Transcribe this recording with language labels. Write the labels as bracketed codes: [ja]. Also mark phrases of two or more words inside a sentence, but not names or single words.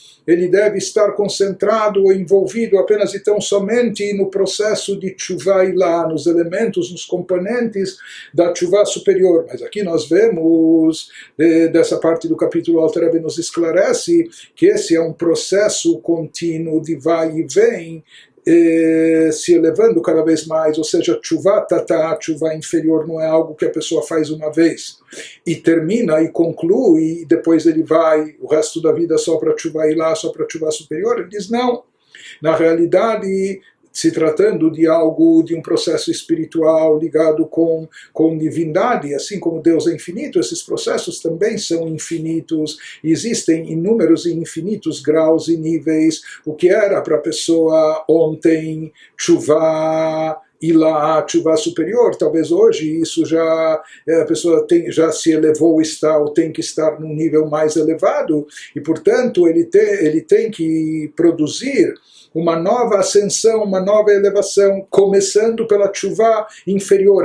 [pt] concentrado ou envolvido apenas e tão somente no processo de [he] תשובה עילאה, [pt] nos elementos, nos componentes da teshuvah superior. Mas aqui nós vemos, dessa parte do capítulo, o Alter Rebbe nos esclarece que esse é um processo contínuo de vai e vem, se elevando cada vez mais, ou seja, [he] תשובה תתאה, [pt] tshuva inferior, não é algo que a pessoa faz uma vez e termina e conclui, e depois ele vai o resto da vida só para tshuva ir lá, só para tshuva superior. Ele diz não, na realidade, se tratando de algo, de um processo espiritual ligado com divindade, assim como Deus é infinito, esses processos também são infinitos, existem inúmeros e infinitos graus e níveis. O que era para a pessoa ontem, [he] תשובה, עילאה, [pt] tshuva superior, talvez hoje isso já, a pessoa já se elevou, está ou tem que estar num nível mais elevado, e portanto ele tem que produzir uma nova ascensão, uma nova elevação, começando pela tshuva inferior.